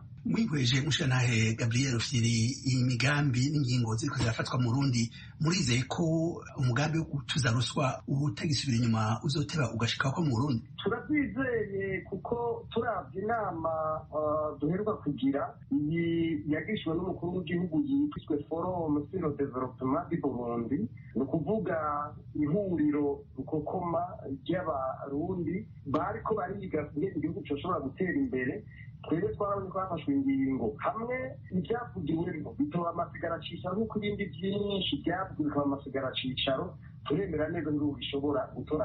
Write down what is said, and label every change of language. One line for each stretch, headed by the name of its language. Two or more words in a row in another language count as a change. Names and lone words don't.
Rundi: mwihweje mushirantahe Gabriel Rufyiri imigambi n'ingingo ziriko zirafatwa mu Burundi murizeye ko umugambi wo gutuza ruswa utagisubira inyuma uzoteba ugashika ko mu Burundi turabyizeye kuko turavye inama duheruka kugira iyi yagishwe n'umukuru w'igihugu yitwa Forum sur le développement du Burundi ni ukuvuga ihuriro rukokoma ry'abarundi bariko bariga ingene igihugu coshobora gutera imbere twebwe twarabonye ko hafashwe ingingo hamwe ibyavugiwemo bitoba amasigara-cicaro nk'uko ibindi byinshi byavugiwe bikaba amasigara-cicaro turemera neza ngo bishobora gutora